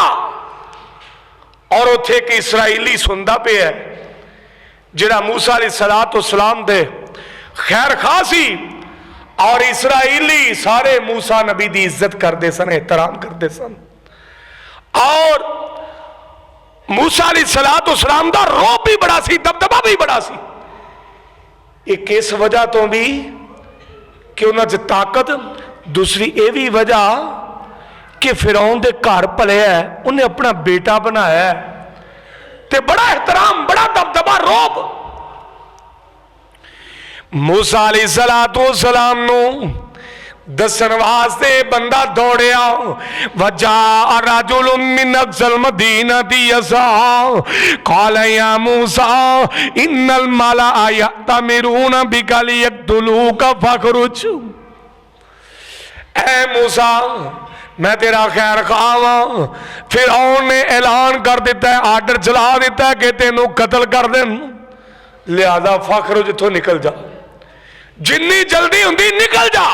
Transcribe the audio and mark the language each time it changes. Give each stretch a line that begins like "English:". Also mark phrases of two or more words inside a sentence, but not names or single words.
Punjabi: اور اوتھے اک اسرائیلی سندا پے ہے جیہڑا موسیٰ علیہ السلام دے خیر خواہ سی، اور اسرائیلی سارے موسیٰ نبی کی عزت کرتے سن، احترام کرتے سن، اور موسیٰ علیہ السلام کا رعب بھی بڑا سی، دبدبہ بھی بڑا سی. اک اس وجہ توں بھی کہ انہوں نے طاقت، دوسری ایہ بھی وجہ کہ فرعون دے گھر پلیا، انہیں اپنا بیٹا بنایا، تے بڑا احترام بڑا دبدبہ بر رعب. موسیٰ علیہ السلام نوں دسن واسطے بندہ دوڑیا.
Arabic: وجاء رجل من أقصى المدينة يسعى قال يا موسى إن الملأ يأتمرون بك ليقتلوك فاخرج.
Punjabi: اے موسیٰ میں تیرا خیر خواہ واں. فرعون نے اعلان کر دتا ہے، آرڈر چلا دتا ہے کہ تینوں قتل کر دین، لہٰذا فاخرج ایتھوں نکل جا، جنی جلدی ہندی نکل جا.